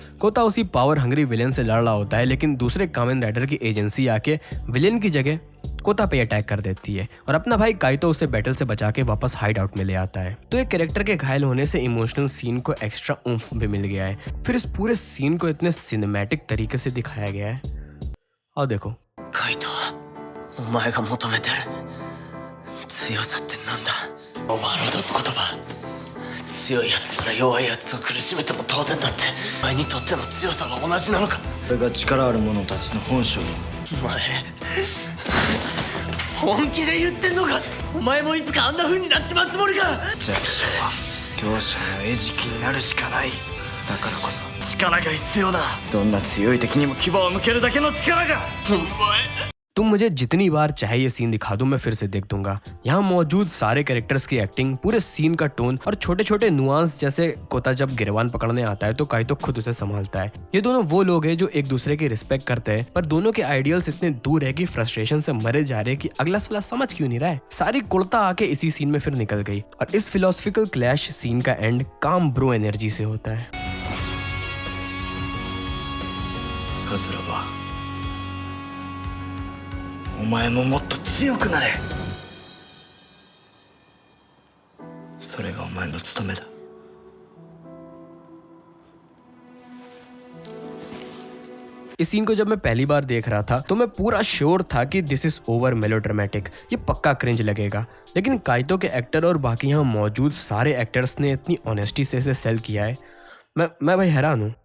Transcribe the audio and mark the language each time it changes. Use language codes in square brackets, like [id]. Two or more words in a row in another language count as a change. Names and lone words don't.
[hi] कोता उसी [en] power hungry villain [hi] से लड़ रहा होता है लेकिन दूसरे कामेन राइडर की एजेंसी आके विलेन की जगह कोता पे अटैक कर देती है और अपना भाई काइतो उसे बैटल से बचा के वापस [en] hide out [hi] में ले आता है। तो एक कैरेक्टर के घायल होने से इमोशनल सीन को [en] extra oomph [hi] भी मिल गया है। फिर इस पूरे सीन को इतने सिनेमैटिक तरीके से दिखाया गया है। और देखो [ja] カイトお前が求めてる強さってなんだ。オーバーロードの言葉、強いやつなら弱いやつを苦しめても当然だって。お前にとっての強さは同じなのか。これが力ある者たちの本性だ。お前本気で言ってんのか。お前もいつかあんな風になっちまうつもりか。弱者は強者の餌食になるしかない。だからこそ力が必要だ。どんな強い敵にも牙を向けるだけの力が。お前 [hi] तुम मुझे जितनी बार चाहे ये सीन दिखा दो मैं फिर से देख दूंगा। यहाँ मौजूद सारे कैरेक्टर्स की एक्टिंग, पूरे सीन का टोन और छोटे छोटे नुआंस, जैसे कोता जब गिरवान पकड़ने आता है तो काइतो खुद उसे संभालता है। ये दोनों वो लोग हैं जो एक दूसरे की रिस्पेक्ट करते हैं पर दोनों के आइडियल्स इतने दूर है कि फ्रस्ट्रेशन से मरे जा रहे कि अगला साला समझ क्यों नहीं रहा है। सारी कुर्ता आके इसी सीन में फिर निकल गई और इस [en] philosophical clash scene [hi] का एंड [en] calm bro energy [hi] से होता है। [ja] カズラはお前ももっと強くなれ。それがお前の務めだ。 [hi] इस सीन को जब मैं पहली बार देख रहा था तो मैं पूरा श्योर था कि [en] this is over melodramatic, [hi] ये पक्का क्रिंज लगेगा। लेकिन काइतो के एक्टर और बाकी यहाँ मौजूद सारे एक्टर्स ने इतनी ऑनेस्टी से इसे सेल किया है, मैं भाई हैरान हूँ।